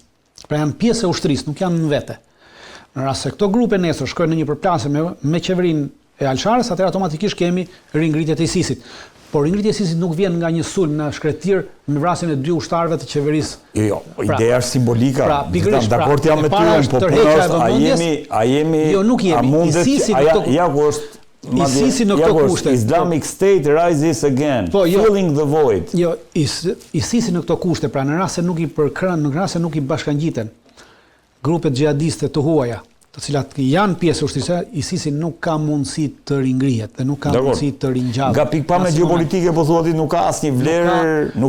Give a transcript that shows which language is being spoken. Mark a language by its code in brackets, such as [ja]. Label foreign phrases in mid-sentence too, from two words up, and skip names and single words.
[sq] Pra janë pjesë e ushtrisë, nuk janë në vete. Në rast se këto grupe nesër shkojnë në një përplasje me qeverinë e al-Sharës, atëherë automatikisht kemi ringritjet e ISIS-it. Por ringritja e ISIS-it nuk vjen nga një sulm në shkretir me vrasjen e 2 ushtarëve të qeverisë. Jo, ideja është simbolika. Dakord jam me ty, po a jemi Jo, nuk jemi. ISIS-i në këto kushte. [en] Islamic State rises again, filling the void. [sq] Jo, ISIS-i në këto kushte, pra në rast se nuk i përkrën, në rast se nuk i bashkangjiten grupet xhihadiste të huaja, të cilat janë pjesë ushtrisë, ISIS-i nuk ka mundësi të ringrihet dhe nuk ka mundësi të ringjallë. Nga pikpamja gjeopolitike po thuat nuk ka asnjë vlerë, nuk